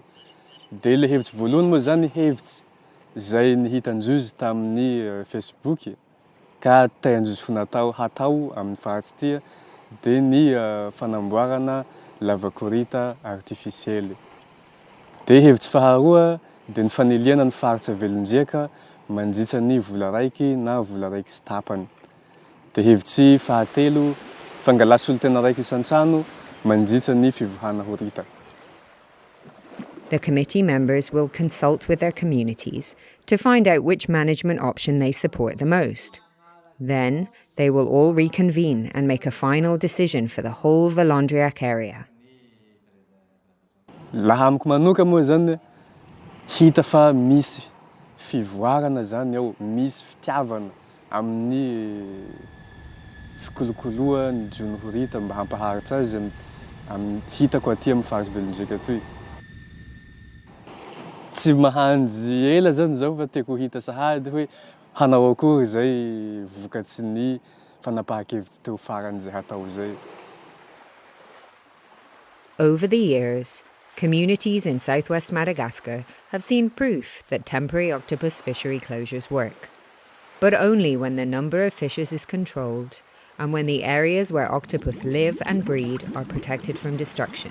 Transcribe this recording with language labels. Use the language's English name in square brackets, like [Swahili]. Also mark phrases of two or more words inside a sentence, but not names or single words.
[Malagasy] De le hevitsy voalohany moa zany hevitsy zay nihitan-drozy tamin'ny Facebook ka tain-drozy ho natao hatao amin'ny faritsy tia de ny fanamboarana lavakorita artificielle. De hevitsy faharoa de ny faneliana ny faritsy velondriaka mandritra ny vola raiky na vola raiky sy tapany. De hevitsy fahatelo fangalasa olo tena raiky isan-trano mandritra ny fivohana horita. [English] The committee members will consult with their communities to find out which management option they support the most. Then they will all reconvene and make a final decision for the whole Valandriac area. [Malagasy] Laha amiko manoka moa zany hita fa misy fivoarana zany ao, misy fitiavana amin'ny fikolokoloa ny jony horita mba hampaharitra azy hitako aty amin'ny fahazo velondreka atoy. Tsy mahanjy ela zany zao fa tiako hita sahady hoe hanao akory zay vokatsy ny fanapahan-kevitsy teo farany zay hatao zay. [English] Over the years, communities in southwest Madagascar have seen proof that temporary octopus fishery closures work, but only when the number of fishes is controlled and when the areas where octopus live and breed are protected from destruction.